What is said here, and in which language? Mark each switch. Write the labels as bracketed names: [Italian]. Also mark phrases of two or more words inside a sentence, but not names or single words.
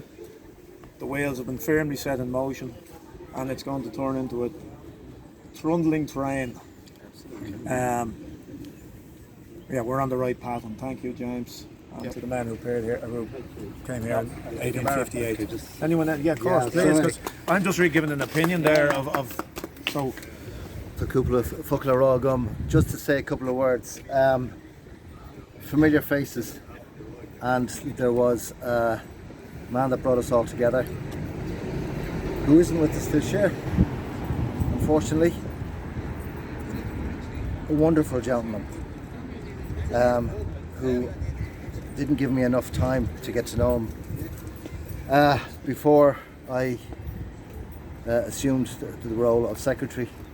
[English] The wheels have been firmly set in motion, and it's going to turn into a trundling train. We're on the right path, and thank you, James, and to the men who appeared here, who came here in 1858. Anyone else? Yeah, of course, please, because I'm just really giving an opinion there of so So [Irish] cúpla focail rá gum, [English] just to say a couple of words. Familiar faces, and there was a man that brought us all together who isn't with us this year, unfortunately. A wonderful gentleman who didn't give me enough time to get to know him before I assumed the role of secretary.